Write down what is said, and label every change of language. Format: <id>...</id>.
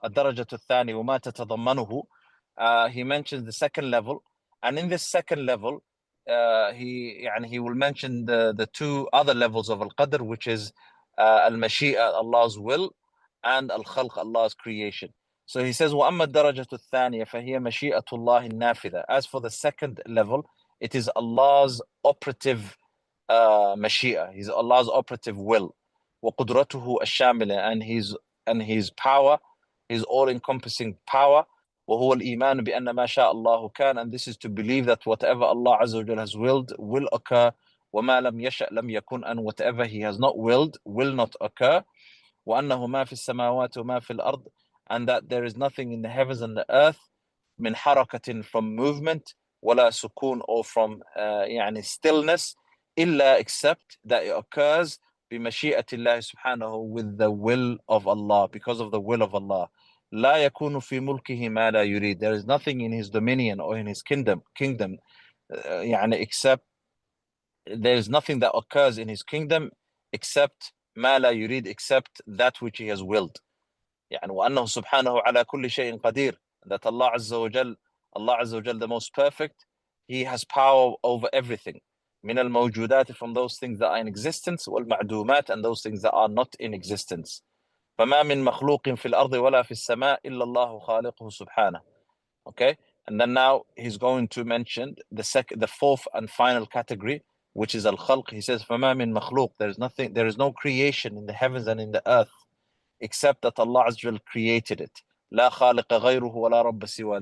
<ar>الدرجة الثانية وما تتضمنه.</ar> <en>He mentions the second level, and in this second level, he will mention the two other levels of al-qadr, which is al-mashi'a, Allah's will, and al-khalq, Allah's creation. So he says,</en> <ar>وأما الدرجة الثانية فهي مشيئة الله النافذة.</ar> <en>As for the second level, it is Allah's operative mashi'a. He's Allah's operative will.</en> <ar>وقدرته الشاملة,</ar> <en>and his power, his all-encompassing power.</en> <ar>وهو الإيمان بأن ما شاء الله كان,</ar> <en>and this is to believe that whatever Allah Azza wa Jalla has willed will occur.</en> <ar>وما لم يشأ لم يكن,</ar> <en>and whatever He has not willed will not occur.</en> <ar>وأنه ما في السماوات وما في الأرض,</ar> <en>and that there is nothing in the heavens and the earth,</en> <ar>من حركة,</ar> <en>from movement,</en> <ar>ولا سكون,</ar> <en>or from stillness,</en> <ar>إلا,</ar> <en>except that it occurs</en> <ar>بمشيئة الله سبحانه,</ar> <en>with the will of Allah, because of the will of Allah.</en> <ar>لا يكون في ملكه ما لا يريد.</ar> <en>There is nothing in His dominion or in His kingdom, except there is nothing that occurs in His kingdom except</en> <ar>ما لا يريد,</ar> <en>except that which He has willed.</en> <ar>وأنه سبحانه على كل شيء قدير,</ar> <en>that Allah Azza wa Jal, the most perfect, He has power over everything.</en> <ar>من الموجودات,</ar> <en>from those things that are in existence,</en> <ar>والمعدومات,</ar> <en>and those things that are not in existence.</en> <ar>فما من مخلوق في الأرض ولا في السماء إلا الله خالقه سبحانه.</ar> <en>Okay, and then now he's going to mention the fourth and final category, which is al-khalq. He says,</en> <ar>فما من مخلوق,</ar> <en>there is no creation in the heavens and in the earth except that Allah Azza wa Jal created it.</en> <ar>لا خالق غيره ولا رب سواه.</ar>